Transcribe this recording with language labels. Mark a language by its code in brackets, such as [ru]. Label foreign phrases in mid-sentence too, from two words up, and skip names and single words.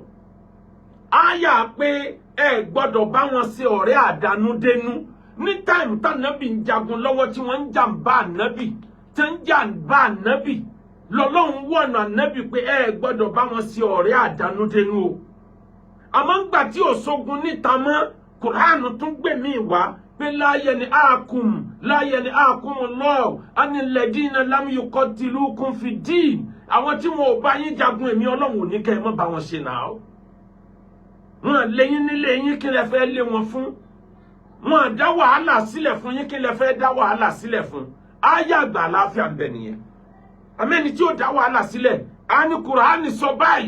[yo] Àyà pé ẹ gbọ́dọ̀ bá wọn ṣe ọ̀rẹ́ àdánudénú ní táìmù tánàbì ń jagun lọ́wọ́ tí wọ́n ń jàǹbá ànábì tí ń jàǹbá ànábì lọ́lọ́run wọ̀nà ànábì pé ẹ gbọ́dọ̀ bá wọn ṣe ọ̀rẹ́ àdánudénú o. Àmọ́ ńgbà tí ò sógun níta mọ́ Kùránù tún gbèmí wá pé [ar] لا ينهاكم الله عن الذين لم يقاتلوكم في الدين. [yo] Àwọn tí wọn ò bá yín jagun èmi Ọlọ́run ò ní kẹ́ ẹ má bá wọn ṣe náà. Wọ́n lé yín nílé yín kí lẹ fẹ́ lé wọn fún. Wọ́n dá wàhálà sílẹ̀ fún yín kí lẹ fẹ́ dá wàhálà sílẹ̀ fún. Àyà àgbà àlàáfíà ń bẹ nìyẹn. Àmẹ́ni tí ó dá wàhálà sílẹ̀ á ní Kùránì sọ báyìí.